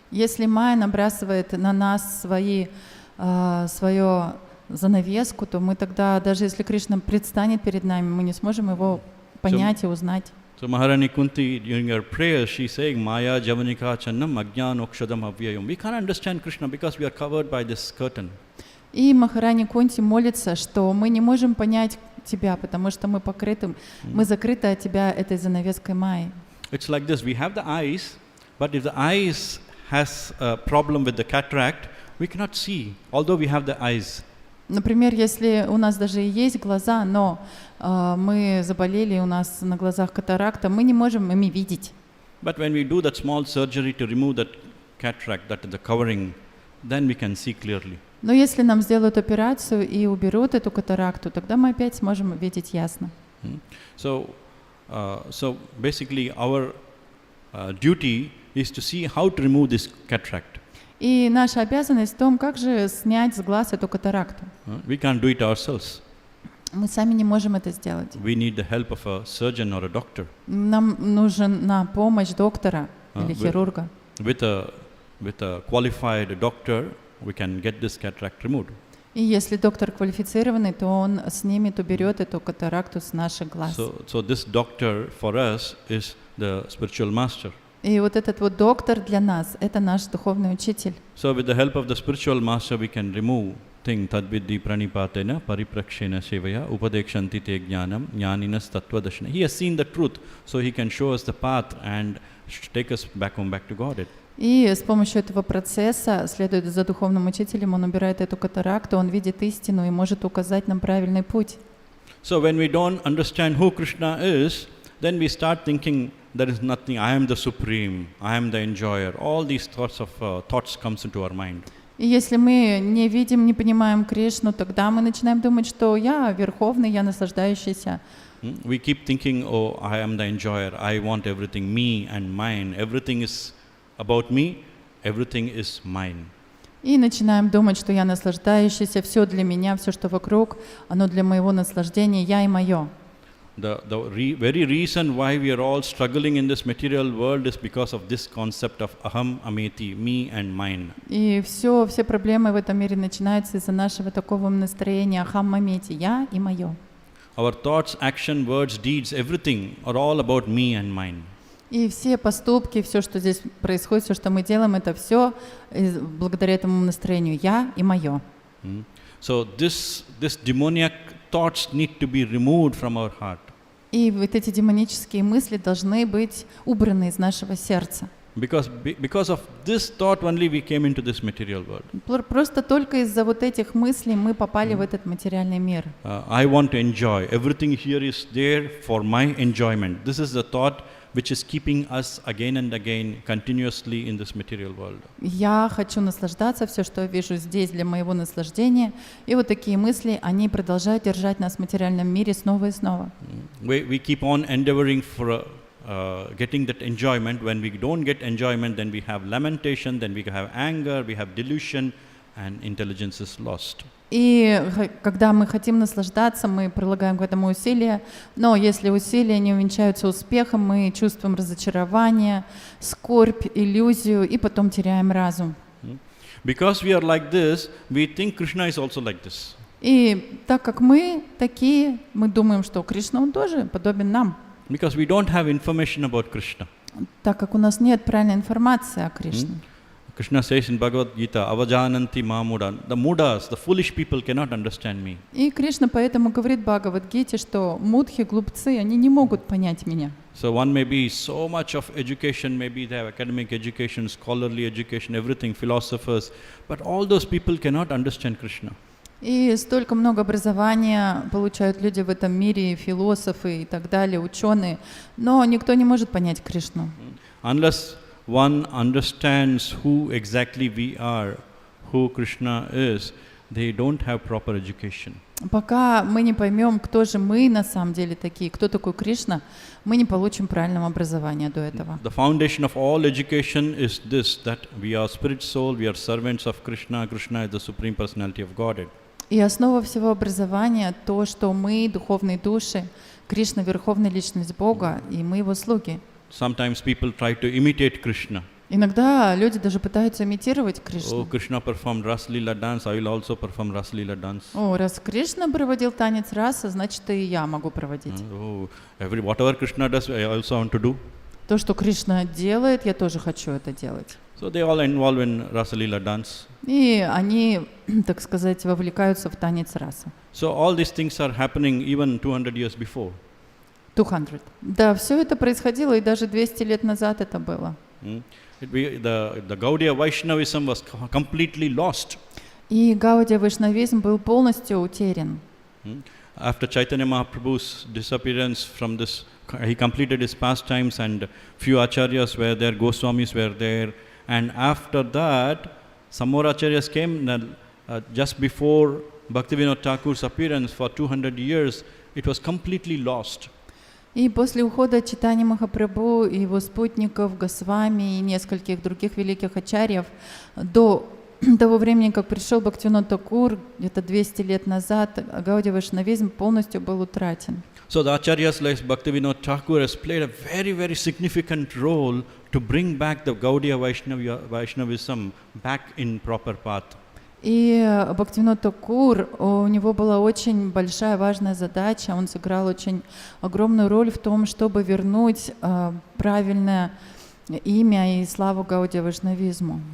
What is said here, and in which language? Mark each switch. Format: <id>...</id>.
<ru>Если Майя набрасывает на нас свою занавеску, то мы тогда, даже если Кришна предстанет перед нами, мы не сможем его понять и узнать.</ru> <en>So Maharani Kunti, during her prayer, she is saying,</en> <sa>Maya Javanika Channam Agyan Okshadam Avyayam.</sa> <en>We can't understand Krishna because we are covered by this curtain.</en> <ru>И Махарани Кунти молится, что мы не можем понять Тебя, потому что мы покрыты, мы закрыты от Тебя этой занавеской Майи.</ru> <en>It's like this, we have the eyes, but if the eyes has a problem with the cataract, we cannot see, although we have the eyes.</en> <ru>Например, если у нас даже и есть глаза, но мы заболели, у нас на глазах катаракта, мы не можем ими видеть.</ru> <en>But when we do that small surgery to remove that cataract, that is the covering, then we can see clearly.</en> <ru>Но если нам сделают операцию и уберут эту катаракту, тогда мы опять сможем видеть ясно.</ru> <en>So basically our duty is to see how to remove this cataract.</en> <ru>И наша обязанность в том, как же снять с глаз эту катаракту.</ru> <en>We can't do it ourselves.</en> <ru>Мы сами не можем это сделать.</ru> <en>We need the help of a surgeon or a doctor.</en> <ru>Нам нужна помощь доктора или хирурга.</ru> <en>With a qualified doctor, we can get this cataract removed.</en> <ru>И если доктор квалифицированный, то он снимет, уберет эту катаракту с наших глаз.</ru> <en>So this doctor for us is the spiritual master.</en> <ru>И вот этот вот доктор для нас — это наш духовный учитель.</ru> <en>So with the help of the spiritual master, we can remove thing</en> <sa>tadvidhi pranipatena pariprakshena sevaya upadekshanti te jnanam jnaninas tattvadashana.</sa> <en>He has seen the truth, so he can show us the path and take us back to Godhead.</en> <ru>И с помощью этого процесса, следуя за духовным учителем, он убирает эту катаракту, он видит истину и может указать нам правильный путь.</ru> <en>So when we don't understand who Krishna is, then we start thinking there is nothing, I am the supreme, I am the enjoyer. All these thoughts comes into our mind.</en> <ru>И если мы не видим, не понимаем Кришну, тогда мы начинаем думать, что я верховный, я наслаждающийся.</ru> <en>We keep thinking, oh, I am the enjoyer, I want everything, me and mine, everything is about me, everything is mine.</en> <ru>И начинаем думать, что я наслаждающийся, все для меня, все, что вокруг, оно для моего наслаждения, я и мое.</ru> <en>The very reason why we are all struggling in this material world is because of this concept of</en> <sa>aham ameti,</sa> <en>me and mine.</en> <ru>И все проблемы в этом мире начинаются из-за нашего такого настроения</ru> <sa>ахам амети,</sa> <ru>я и мое.</ru> <en>Our thoughts, action, words, deeds, everything are all about me and mine.</en> <ru>И все поступки, все, что здесь происходит, все, что мы делаем, это все благодаря этому настроению «я» и «моё».</ru> <en>So this demoniac thoughts need to be removed from our heart.</en> <ru>И вот эти демонические мысли должны быть убраны из нашего сердца.</ru> <en>Because of this thought only we came into this material world.</en> <ru>Просто только из-за вот этих мыслей мы попали в этот материальный мир.</ru> <en>I want to enjoy. Everything here is there for my enjoyment. This is the thought which is keeping us again and again continuously in this material world.</en> <ru>Я хочу наслаждаться, все, что я вижу здесь, для моего наслаждения. И вот такие мысли, они продолжают держать нас в материальном мире снова и снова.</ru> <en>We keep on endeavoring for getting that enjoyment. When we don't get enjoyment, then we have lamentation, then we have anger, we have delusion, and intelligence is lost.</en> <ru>И когда мы хотим наслаждаться, мы прилагаем к этому усилия, но если усилия не увенчаются успехом, мы чувствуем разочарование, скорбь, иллюзию, и потом теряем разум.</ru> <en>Because we are like this, we think Krishna is also like this.</en> <ru>И так как мы такие, мы думаем, что Кришна, он тоже подобен нам.</ru> <en>Because we don't have information about Krishna.</en> <ru>Так как у нас нет правильной информации о Кришне.</ru> <en>Krishna says in Bhagavad Gita,</en> <sa>avajananti mamuda.</sa> <en>The mudas, the foolish people cannot understand me.</en> <ru>И Кришна поэтому говорит в Бхагавад-гите, что мудхи, глупцы, они не могут понять меня.</ru> <en>So one may be so much of education, maybe they have academic education, scholarly education, everything, philosophers, but all those people cannot understand Krishna.</en> <ru>И столько много образования получают люди в этом мире, философы и так далее, ученые, но никто не может понять Кришну.</ru> <en>Unless one understands who exactly we are, who Krishna is, they don't have proper education.</en> <ru>Пока мы не поймем, кто же мы на самом деле такие, кто такой Кришна, мы не получим правильного образования до этого.</ru> <en>The foundation of all education is this, that we are spirit soul, we are servants of Krishna, Krishna is the supreme personality of Godhead.</en> <ru>И основа всего образования то, что мы духовные души, Кришна — верховная личность Бога, и мы его слуги.</ru> <en>Sometimes people try to imitate Krishna.</en> <ru>Иногда люди даже пытаются имитировать Кришну.</ru> <en>Oh, Krishna performed Ras Leela dance, I will also perform Ras Leela dance.</en> <ru>О, раз Кришна проводил танец раса, значит, и я могу проводить.</ru> <en>Oh, whatever Krishna does, I also want to do.</en> <ru>То, что Кришна делает, я тоже хочу это делать.</ru> <en>So they all involved in Ras Leela dance.</en> <ru>И они, так сказать, вовлекаются в танец раса.</ru> <en>So all these things are happening even 200 years before. 200.</en> <ru>Да, все это происходило, и даже 200 лет назад это было.</ru> <en>The Gaudiya Vaishnavism was completely lost.</en> <ru>И Гаудия Вайшнавизм был полностью утерян.</ru> <en>After Chaitanya Mahaprabhu's disappearance from this, he completed his pastimes and few acharyas were there, Goswamis were there. And after that, some more acharyas came just before Bhaktivinoda Thakur's appearance for 200 years. It was completely lost.</en> <ru>И после ухода Чайтаньи Махапрабху и его спутников Госвами и нескольких других великих ачарьев до того времени, как пришел Бхактивинод Такур, где-то 200 лет назад, Гаудия Вайшнавизм полностью был утрачен.</ru> <en>So the acharyas like Bhaktivinoda Thakur has played a very, very significant role to bring back the Gaudiya Vaishnavism back in proper path.</en> <ru>И Бхактивинод Такур, у него была очень большая, важная задача, он сыграл очень огромную роль в том, чтобы вернуть правильное имя и славу Гаудия Вайшнавизму.</ru>